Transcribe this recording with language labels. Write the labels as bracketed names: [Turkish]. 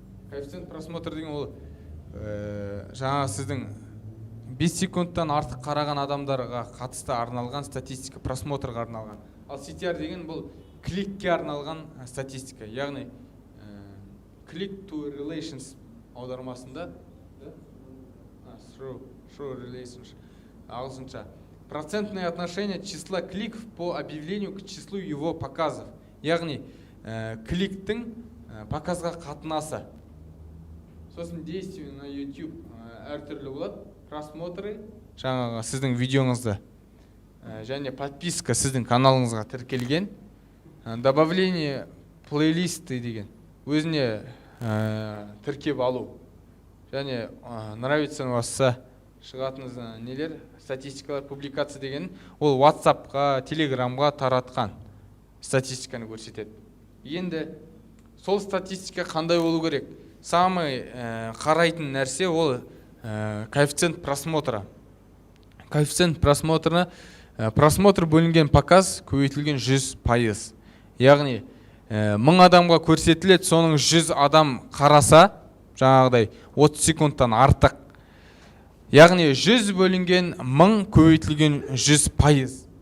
[Kazakh] Коэффициент просмотр деген ол жаңа сіздің 5 секундтан артық қараған адамдарға қатысты арналған статистика, просмотрға арналған. Ал CTR деген бұл кликке арналған статистика. Яғни [English] click to relations [Kazakh] аудармасында [English] through relations [Kazakh] ағылшынша. [Russian] Процентное отношение числа кликов по объявлению к числу его показов. [Kazakh] Яғни кликтің показға қатынасы. Сосын [Russian] действие на [Kazakh] YouTube әртүрлі болады. Просмотры жаңағы сіздің видеоңызды және подписка сіздің каналыңызға тіркелген. Добавление плейлисты деген өзіне тіркеп алу. Және нравится вас шығатын нелер, статистикалар, публикация деген ол WhatsApp-ға, Telegram-ға таратқан статистиканы көрсетеді. Енді сол статистика қандай болу керек? Самый қарайтын нәрсе ол коэффициент просмотра. Коэффициент просмотрына просмотр бөлінген показ көбейтілген 100%. Яғни 1000 адамға көрсетіледі, соның 100 адам қараса, жаңағыдай 30 секундтан артық. Яғни 100 бөлінген 1000 көбейтілген 100%.